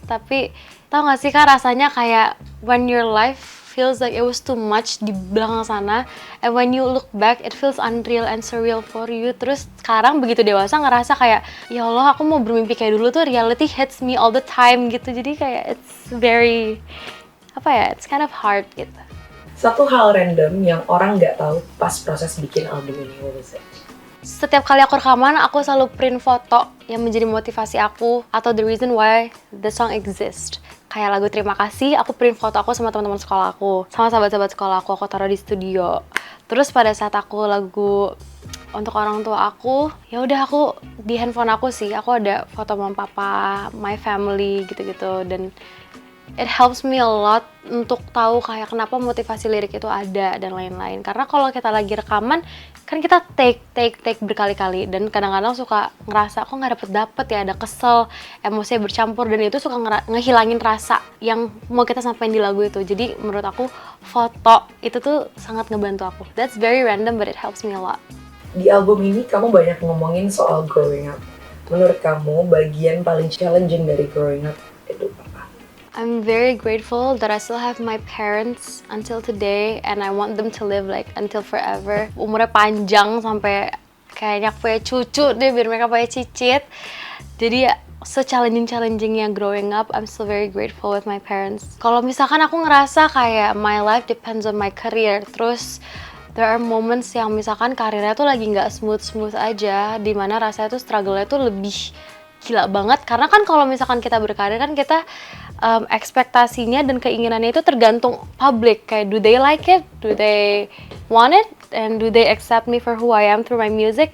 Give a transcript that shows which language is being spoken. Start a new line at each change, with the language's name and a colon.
Indonesian: Tapi tau gak sih Kak,
English: rasanya kayak when your life feels like it was too much
Indonesian: di belakang sana,
English: and when you look back it feels unreal and surreal for you.
Indonesian: Terus sekarang begitu dewasa ngerasa kayak, ya Allah aku mau bermimpi kayak dulu tuh,
English: reality hits me all the time
Indonesian: gitu.
English: Jadi kayak it's very, it's kind of hard gitu.
Indonesian: Satu hal random yang orang nggak tahu pas proses bikin album ini,
English: what was it?
Indonesian: Setiap kali aku rekaman, aku selalu print foto yang menjadi motivasi aku atau
English: the reason why the song exists.
Indonesian: Kayak lagu Terima Kasih, aku print foto aku sama teman-teman sekolah aku, sama sahabat-sahabat sekolah aku taruh di studio. Terus pada saat aku lagu untuk orang tua aku, ya udah aku di handphone aku sih, aku ada foto mama papa,
English: my family
Indonesian: gitu-gitu, dan
English: it helps me a lot
Indonesian: untuk tahu kayak kenapa motivasi lirik itu ada dan lain-lain. Karena kalau kita lagi rekaman kan kita take berkali-kali, dan kadang-kadang suka ngerasa kok nggak dapet ya, ada kesel, emosinya bercampur, dan itu suka ngehilangin rasa yang mau kita sampaikan di lagu itu. Jadi menurut aku foto itu tuh sangat ngebantu aku.
English: That's very random but it helps me a lot.
Indonesian: Di album ini kamu banyak ngomongin soal growing up. Menurut kamu bagian paling challenging dari growing up itu apa?
English: I'm very grateful that I still have my parents until today, and I want them to live like until forever.
Indonesian: Umurnya panjang sampai kayaknya aku punya cucu deh, biar mereka punya cicit. Jadi se-challenging-challengingnya
English: growing up, I'm still very grateful with my parents.
Indonesian: Kalau misalkan aku ngerasa kayak
English: my life depends on my career,
Indonesian: terus
English: there are moments
Indonesian: yang misalkan karirnya tuh lagi nggak smooth aja, dimana rasanya tuh struggle-nya tuh lebih gila banget. Karena kan kalau misalkan kita berkarir kan kita ekspektasinya dan keinginannya itu tergantung publik.
English: Kayak do they like it, do they want it, and do they accept me for who I am through my music.